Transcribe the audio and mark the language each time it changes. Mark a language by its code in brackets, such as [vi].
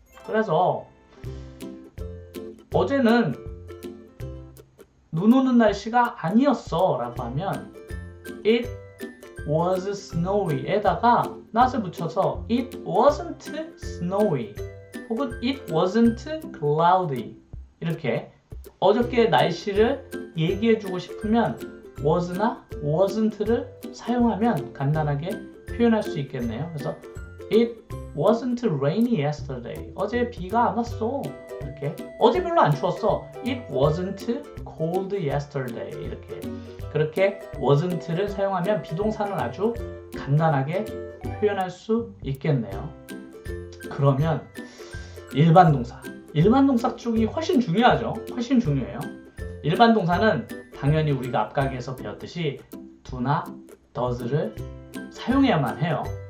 [ko] 그래서 어제는 눈 오는 날씨가 아니었어 라고 하면 [en] it was snowy [ko] 에다가 not을 붙여서 [en] it wasn't snowy [ko] 혹은 [en] it wasn't cloudy [ko] 이렇게 어저께 날씨를 얘기해주고 싶으면 was나 wasn't를 사용하면 간단하게 표현할 수 있겠네요. 그래서 [en] it wasn't rainy yesterday. [ko] 어제 비가 안 왔어. 이렇게 어제 별로 안 추웠어. [en] it wasn't cold yesterday. [ko] 이렇게 그렇게 wasn't를 사용하면 비동사는 아주 간단하게 표현할 수 있겠네요. 그러면 일반 동사 쪽이 훨씬 중요하죠. 훨씬 중요해요. 일반 동사는 당연히 우리가 앞강의에서 배웠듯이 do나 does를 사용해야만 해요.